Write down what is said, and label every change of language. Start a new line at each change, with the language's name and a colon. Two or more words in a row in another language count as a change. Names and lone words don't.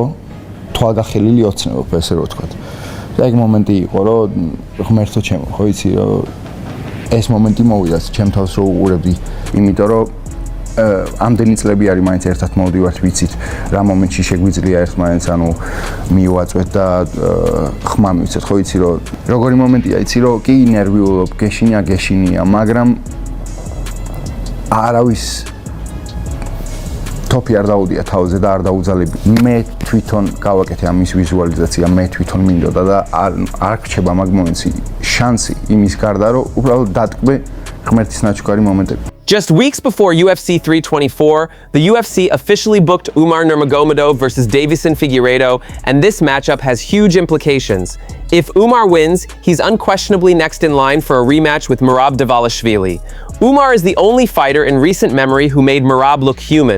Georgian: თვალგახელილი ოცნებობ ესე რომ ვთქვათ. და ეგ მომენტი იყო რომ ღმერთო ჩემო, ხო იცი რომ ეს მომენტი მოვიდა ჩემ თავს რომ უყურებდი, იმიტომ რომ ამდენი წლები არის მაინც ერთად მოვდივართ, ვიცით რა მომენტში შეგვიძლია ერთმანეთს ანუ მივაწვეთ და ხმა მივცეთ, ხო იცი რომ როგორი მომენტია, იცი რომ კი ნერვიულობ, გეშინია, მაგრამ არავის თოფი არ დაუდია თავზე და არ დაუძალები. მე თვითონ გავაკეთე ამის ვიზუალიზაცია, მე თვითონ მინდოდა და არ რჩება მაგ მომენტში შანსი იმის გარდა რომ უბრალოდ დატკბე ღმერთის ნაჩუქარი მომენტები.
English: Just weeks before UFC 324, the UFC officially booked Umar Nurmagomedov versus Deiveson Figueiredo, and this matchup has huge implications. If Umar wins, he's unquestionably next in line for a rematch with Merab Dvalishvili. Umar is the only fighter in recent memory who made Merab look human.